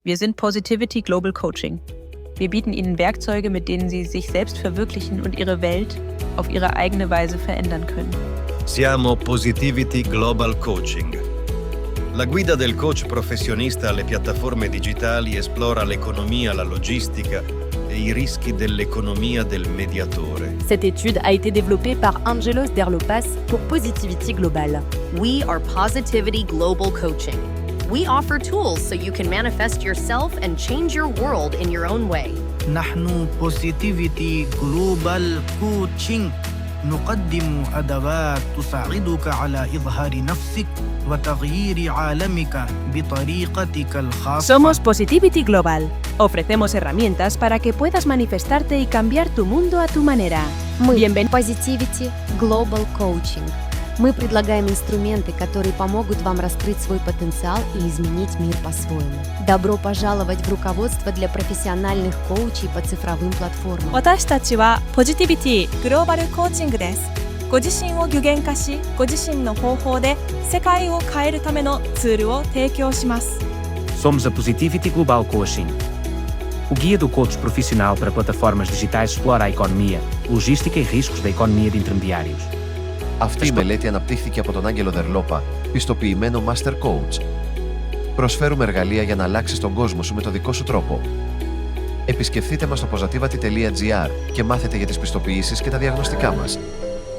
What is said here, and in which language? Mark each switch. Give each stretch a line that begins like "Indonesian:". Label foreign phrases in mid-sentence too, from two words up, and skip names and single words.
German: Wir sind Positivity Global Coaching. Wir bieten Ihnen Werkzeuge, mit denen Sie sich selbst verwirklichen und Ihre Welt auf Ihre eigene Weise verändern können.
Italian: Siamo Positivity Global Coaching. La guida del coach professionista alle piattaforme digitali esplora l'economia, la logistica e i rischi dell'economia del mediatore.
French: Cette étude a été développée par Angelos Derlopas pour Positivity Global.
English: We are Positivity Global Coaching. We offer tools so you can manifest yourself and change your world in your own way.
Arabic: نحن Positivity Global Coaching. نقدم أدوات تساعدك على إظهار نفسك وتغيير عالمك بطريقتك الخاصة.
Spanish: Somos Positivity Global. Ofrecemos herramientas para que puedas manifestarte y cambiar tu mundo a tu manera.
Russian: Мы Positivity Global Coaching. Мы предлагаем инструменты, которые помогут вам раскрыть свой потенциал и изменить мир по-своему. Добро пожаловать в руководство для профессиональных коучей по цифровым платформам.
Japanese: 私たちはポジティビティグローバルコーチングです。ご自身を具現化し、ご自身の方法で世界を変えるためのツールを提供します。
Portuguese: Somos a Positivity Global Coaching. O guia do coach profissional para plataformas digitais explora a economia, logística e riscos da economia de intermediários.
Greek: Αυτή η μελέτη αναπτύχθηκε από τον Άγγελο Δερλόπα, πιστοποιημένο Master Coach. Προσφέρουμε εργαλεία για να αλλάξεις τον κόσμο σου με το δικό σου τρόπο. Επισκεφτείτε μας στο positivity.gr και μάθετε για τις πιστοποιήσεις και τα διαγνωστικά μας.